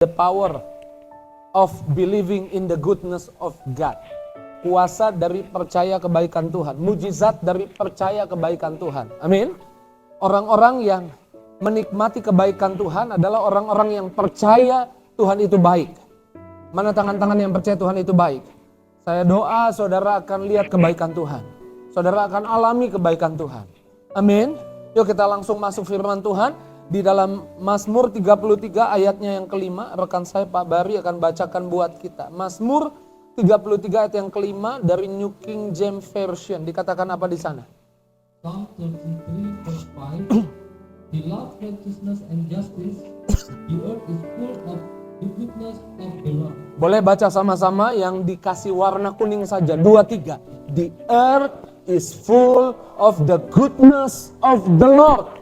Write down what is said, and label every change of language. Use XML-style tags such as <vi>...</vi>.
<en>The power of believing in the goodness of God.</en> <id>Kuasa dari percaya kebaikan Tuhan. Mujizat dari percaya kebaikan Tuhan. Amin. Orang-orang yang menikmati kebaikan Tuhan adalah orang-orang yang percaya Tuhan itu baik. Mana tangan-tangan yang percaya Tuhan itu baik? Saya doa saudara akan lihat kebaikan Tuhan. Saudara akan alami kebaikan Tuhan. Amin. Yuk kita langsung masuk firman Tuhan. Di dalam Mazmur 33 ayatnya yang kelima, rekan saya Pak Bari akan bacakan buat kita. Mazmur 33 ayat yang kelima dari New King James Version. Dikatakan apa di sana?</id> <en>Psalm 33 verse 5. He loves righteousness and justice. The earth is full of the goodness of the Lord.</en> <id>Boleh baca sama-sama yang dikasih warna kuning saja. 2, 3.</id> <en>The earth is full of the goodness of the Lord.</en>